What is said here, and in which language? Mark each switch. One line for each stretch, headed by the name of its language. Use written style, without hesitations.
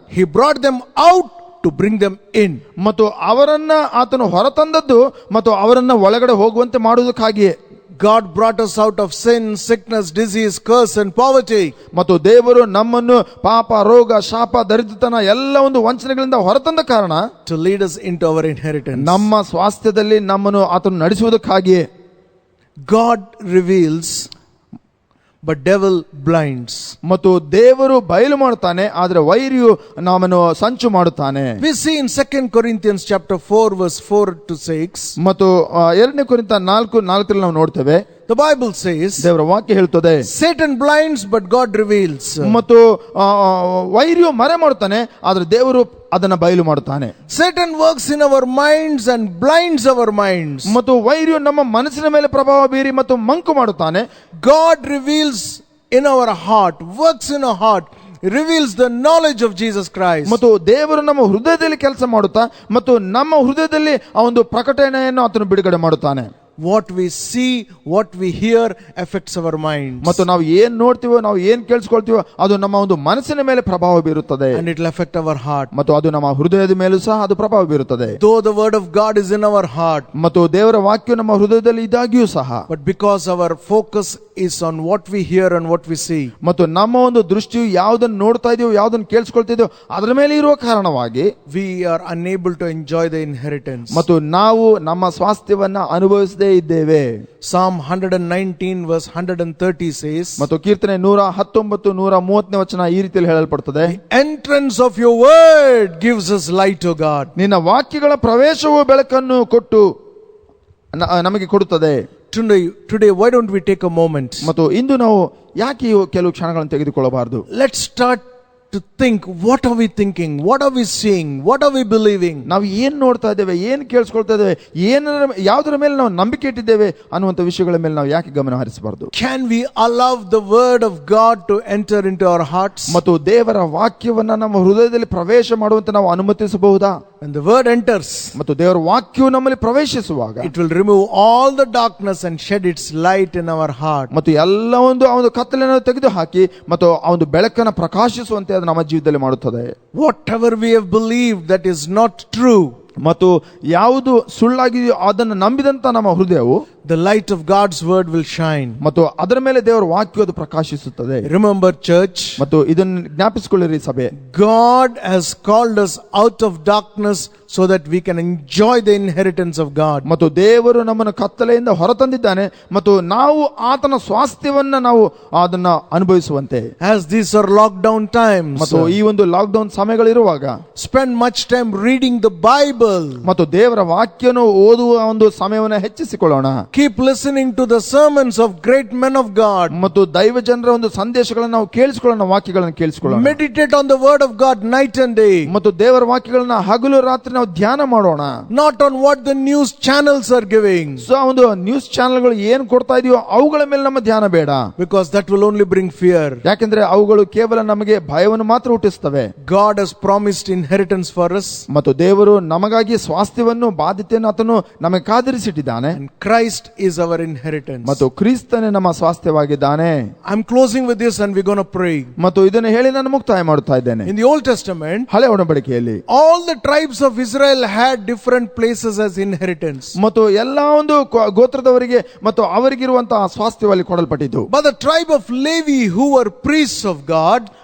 English: he brought them out to bring them in.
Kannada: ಮತ್ತು ಅವರನ್ನ ಆತನು ಹೊರತಂದದ್ದು ಮತ್ತು ಅವರನ್ನ ಒಳಗಡೆ ಹೋಗುವಂತೆ ಮಾಡುವುದಕ್ಕಾಗಿಯೇ.
English: God brought us out of sin, sickness, disease, curse and poverty.
Kannada: ಮತ್ತು ದೇವರು ನಮ್ಮನ್ನು ಪಾಪ, ರೋಗ, ಶಾಪ, ದರಿದ್ರತನ ಎಲ್ಲ ಒಂದು ವಂಚನೆಗಳಿಂದ ಹೊರತಂದ ಕಾರಣ
English: to lead us into our inheritance.
Kannada: ನಮ್ಮ ಸ್ವಾಸ್ಥ್ಯದಲ್ಲಿ ನಮ್ಮನ್ನು ಆತನು ನಡೆಸುವುದಕ್ಕಾಗಿಯೇ.
English: God reveals but devil blinds.
Kannada: ಮತ್ತು ದೇವರು ಬಯಲು ಮಾಡುತ್ತಾನೆ, ಆದರೆ ವೈರಿಯು ನಮ್ಮನ್ನು ಸಂಚು ಮಾಡುತ್ತಾನೆ.
English: We see in 2 Corinthians chapter 4 verse 4 to 6.
Kannada: ಮತ್ತು 2 ಕೊರಿಂಥ 4:4 ನಾವು ನೋಡ್ತೇವೆ.
English: The Bible says,
Kannada: ದೇವರ ವಾಕ್ಯ ಹೇಳುತ್ತದೆ,
English: Satan blinds but God reveals.
Kannada: ಮತ್ತು ವೈರಿಯು ಮರೆ ಮಾಡುತ್ತಾನೆ, ಆದರೆ ದೇವರು ಅದನ್ನ ಬಯಲು ಮಾಡುತ್ತಾನೆ.
English: Satan works in our minds and blinds our minds.
Kannada: ಮತ್ತು ವೈರಿಯು ನಮ್ಮ ಮನಸ್ಸಿನ ಮೇಲೆ ಪ್ರಭಾವ ಬೀರಿ ಮತ್ತು ಮಂಕು ಮಾಡುತ್ತಾನೆ.
English: God reveals in our heart, works in our heart reveals the knowledge of Jesus Christ.
Kannada: ಮತ್ತು ದೇವರು ನಮ್ಮ ಹೃದಯದಲ್ಲಿ ಕೆಲಸ ಮಾಡುತ್ತಾ ಮತ್ತು ನಮ್ಮ ಹೃದಯದಲ್ಲಿ ಆ ಒಂದು ಪ್ರಕಟಣೆಯನ್ನು ಆತನು ಬಿಡುಗಡೆ ಮಾಡುತ್ತಾನೆ.
English: What we see, what we hear affects our minds.
Kannada: ಮತ್ತು ನಾವು ಏನ್ ನೋಡ್ತೀವೋ, ನಾವು ಏನ್ ಕೇಳಿಸ್ಕೊಳ್ತೀವೋ ಅದು ನಮ್ಮ ಒಂದು ಮನಸ್ಸಿನ ಮೇಲೆ ಪ್ರಭಾವ ಬೀರುತ್ತದೆ.
English: And it will affect our heart.
Kannada: ಮತ್ತು ಅದು ನಮ್ಮ ಹೃದಯದ ಮೇಲೂ ಸಹ ಅದು ಪ್ರಭಾವ ಬೀರುತ್ತದೆ.
English: Though the word of God is in our heart,
Kannada: ಮತ್ತು ದೇವರ ವಾಕ್ಯ ನಮ್ಮ ಹೃದಯದಲ್ಲಿ ಇದ್ದಾಗಿಯೂ ಸಹ,
English: but because our focus is on what we hear and what we see,
Kannada: ಮತ್ತು ನಮ್ಮ ಒಂದು ದೃಷ್ಟಿಯು ಯಾವುದನ್ನು ನೋಡ್ತಾ ಇದೆಯೋ, ಯಾವುದನ್ನು ಕೇಳಿಸ್ಕೊಳ್ತಿದೆಯೋ ಅದರ ಮೇಲೆ ಇರುವ ಕಾರಣವಾಗಿ
English: we are unable to enjoy the inheritance.
Kannada: ಮತ್ತು ನಾವು ನಮ್ಮ ಸ್ವಾಸ್ಥ್ಯವನ್ನ ಅನುಭವಿಸದೇ ಇದ್ದೇವೆ.
English: Psalm 119 verse 130 says,
Kannada: ಮತ್ತು ಕೀರ್ತನೆ 119 130ನೇ ವಚನ ಈ ರೀತಿಯಲ್ಲಿ ಹೇಳಲ್ಪಡುತ್ತದೆ,
English: entrance of your word gives us light, O God.
Kannada: ನಿನ್ನ ವಾಕ್ಯಗಳ ಪ್ರವೇಶವು ಬೆಳಕನ್ನು ಕೊಟ್ಟು ನಮಗೆ ಕೊಡುತ್ತದೆ.
English: Today why don't we take a moment,
Kannada: ಮತ್ತು ಇಂದು ನಾವು ಯಾಕೆ ಕೆಲವು ಕ್ಷಣಗಳನ್ನು ತೆಗೆದುಕೊಳ್ಳಬಾರದು?
English: let's start to think, what are we thinking, what are we seeing, what are we believing?
Kannada: ನಾವು ಏನ್ ನೋಡ್ತಾ ಇದ್ದೇವೆ, ಏನ್ ಕೇಳಿಸ್ಕೊಳ್ತಾ ಇದ್ದೇವೆ, ಯಾವುದರ ಮೇಲೆ ನಾವು ನಂಬಿಕೆ ಇಟ್ಟಿದ್ದೇವೆ ಅನ್ನುವಂಥ ವಿಷಯಗಳ ಮೇಲೆ ನಾವು ಯಾಕೆ ಗಮನ ಹರಿಸಬಾರದು?
English: Can we allow the word of God to enter into our hearts?
Kannada: ಮತ್ತು ದೇವರ ವಾಕ್ಯವನ್ನ ನಮ್ಮ ಹೃದಯದಲ್ಲಿ ಪ್ರವೇಶ ಮಾಡುವಂತೆ ನಾವು ಅನುಮತಿಸಬಹುದಾ?
English: When the word enters,
Kannada: ಮತ್ತು ದೇವರ ವಾಕ್ಯವು ನಮ್ಮಲ್ಲಿ ಪ್ರವೇಶಿಸುವಾಗ
English: it will remove all the darkness and shed its light in our heart.
Kannada: ಮತ್ತು ಎಲ್ಲ ಒಂದು ಕತ್ತಲೆಯನ್ನು ತೆಗೆದು ಹಾಕಿ ಮತ್ತು ಆ ಒಂದು ಬೆಳಕನ್ನು ಪ್ರಕಾಶಿಸುವಂತೆ ಅದು ನಮ್ಮ ಜೀವಿತದಲ್ಲಿ ಮಾಡುತ್ತದೆ.
English: Whatever we have believed that is not true,
Kannada: ಮತ್ತು ಯಾವುದು ಸುಳ್ಳಾಗಿದೆಯೋ ಅದನ್ನು ನಂಬಿದಂತ ನಮ್ಮ ಹೃದಯವು
English: the light of God's word will shine.
Kannada: ಮತ್ತು ಅದರ ಮೇಲೆ ದೇವರ ವಾಕ್ಯವು ಅದು ಪ್ರಕಾಶಿಸುತ್ತದೆ.
English: Remember, church,
Kannada: ಮತ್ತು ಇದನ್ನು ಜ್ಞಾಪಿಸಿಕೊಳ್ಳಿರಿ ಸಭೆ,
English: God has called us out of darkness so that we can enjoy the inheritance of God.
Kannada: ಮತ್ತು ದೇವರು ನಮ್ಮನ್ನು ಕತ್ತಲೆಯಿಂದ ಹೊರತಂದಿದ್ದಾನೆ ಮತ್ತು ನಾವು ಆತನ ಸ್ವಾಸ್ಥ್ಯವನ್ನ ನಾವು ಅದನ್ನ ಅನುಭವಿಸುವಂತೆ.
English: As these are lockdown times,
Kannada: ಮತ್ತು ಈ ಒಂದು lockdown ಸಮಯಗಳಿರುವಾಗ
English: spend much time reading the Bible.
Kannada: ಮತ್ತು ದೇವರ ವಾಕ್ಯವನ್ನು ಓದುವ ಒಂದು ಸಮಯವನ್ನು ಹೆಚ್ಚಿಸಿಕೊಳ್ಳೋಣ.
English: Keep listening to the sermons of great men of God.
Kannada: ಮತ್ತು ದೈವ ಜನರ ಒಂದು ಸಂದೇಶಗಳನ್ನು ನಾವು ಕೇಳಿಸಿಕೊಳ್ಳೋಣ, ವಾಕ್ಯಗಳನ್ನು ಕೇಳಿಸಿಕೊಳ್ಳೋಣ.
English: Meditate on the word of God night and day.
Kannada: ಮತ್ತು ದೇವರ ವಾಕ್ಯಗಳನ್ನ ಹಗಲು ರಾತ್ರಿ ನಾವು ಧ್ಯಾನ ಮಾಡೋಣ.
English: Not on what the news channels are giving.
Kannada: So ಒಂದು ನ್ಯೂಸ್ ಚಾನೆಲ್ಗಳು ಏನ್ ಕೊಡ್ತಾ ಇದೆಯೋ ಅವುಗಳ ಮೇಲೆ ನಮ್ಮ ಧ್ಯಾನ ಬೇಡ.
English: Because that will only bring fear.
Kannada: ಯಾಕೆಂದ್ರೆ ಅವುಗಳು ಕೇವಲ ನಮಗೆ ಭಯವನ್ನು ಮಾತ್ರ ಹುಟ್ಟಿಸ್ತವೆ.
English: God has promised inheritance for us.
Kannada: ಮತ್ತು ದೇವರು ನಮಗಾಗಿ ಸ್ವಾಸ್ಥ್ಯವನ್ನು, ಬಾಧ್ಯತೆಯನ್ನು ಆತನು ನಮಗೆ ಕಾದಿರಿಸಿಟ್ಟಿದ್ದಾನೆ.
English: And Christ is our inheritance.
Kannada: ಮತ್ತು ಕ್ರಿಸ್ತನೇ ನಮ್ಮ ಸ್ವಾಸ್ಥ್ಯವಾಗಿದ್ದಾನೆ.
English: I'm closing with this and we're going to pray.
Kannada: ಮತ್ತು ಇದನ್ನು ಹೇಳಿ ನಾನು ಮುಕ್ತಾಯ ಮಾಡುತ್ತಾ ಇದ್ದೇನೆ.
English: In the Old Testament,
Kannada: ಹಳೆ ಒಡಂಬಡಿಕೆಯಲ್ಲಿ
English: all the tribes of Israel had different places as inheritance.
Kannada: ಮತ್ತು ಎಲ್ಲಾ ಒಂದು ಗೋತ್ರದವರಿಗೆ ಮತ್ತು ಅವರಿಗಿರುವಂತಹ ಸ್ವಾಸ್ಥ್ಯವಲ್ಲಿ ಕೊಡಲ್ಪಟ್ಟಿತು.
English: But the tribe of Levi, who were priests of God,